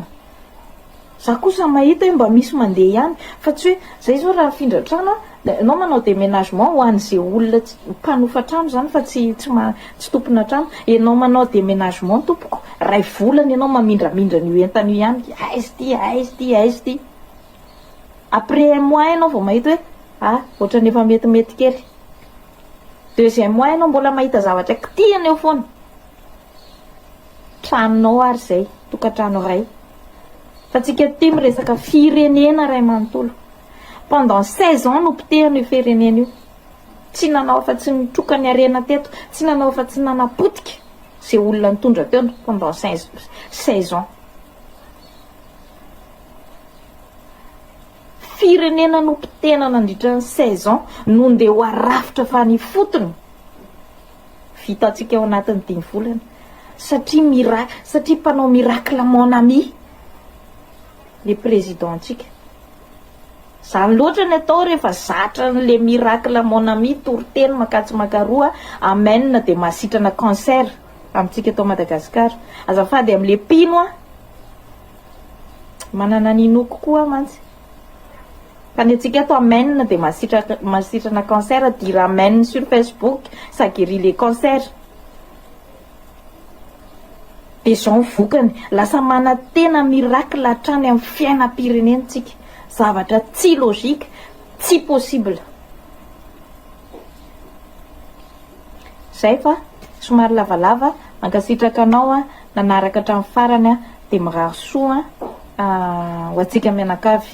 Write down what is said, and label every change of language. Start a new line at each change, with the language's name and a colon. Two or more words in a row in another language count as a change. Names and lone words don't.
Malagasy: Za kosa mahita hoe mba misy mandeha ihany fa tsy hoe zay zao raha findra trano anao manao déménagement ho an'izay olona mpanofa trano zany fa tsy tompona trano. Ianao manao déménagement tompoko, ray volana ianao mamindramindra ny entana io ihany, aizy ty
French: après un mois
Malagasy: ianao vao mahita hoe ohatrany efa metimety kely. Deuxième mois ianao mbola mahita zavatra kitihana eo foana. Tranonao ary zay, tokantrano ray. Fa tsika ty miresaka firenena ray manontolo.
French: Pendant 16 ans
Malagasy: no potehana io firenena io. Tsy nanao fa tsy nitroka ny arena teto, tsy nanao fa tsy nanapotika zay olona nitondra teo
French: pendant 16 ans.
Malagasy: Firenena no potehana nandritra ny 16 ans no ndeha ho arafitra fa ny fotony. Vitantsika ao anatin'ny 5 volana. Satria mpanao
French: miracle mon ami le président
Malagasy: antsika. Zany loatra ny atao rehefa zatra
French: le miracle mon ami
Malagasy: toriteny makatsy makaroa amen de masitrana cancer amintsika eto Madagasikara. Azafady amin'le pino manana ninoko koa mantsy. Fa ny antsika eto amen de masitrana cancer,
French: dire amen sur Facebook, ça guérit les cancers.
Malagasy: De zao vokany lasa mana tena miracle hatrany amin'ny fiainam-pirenentsika. Zavatra tsy logique, tsy possible. Zay fa somary lavalava mankasitraka anao nanaraka hatramin'ny farany de mirary soa ho antsika mianakavy.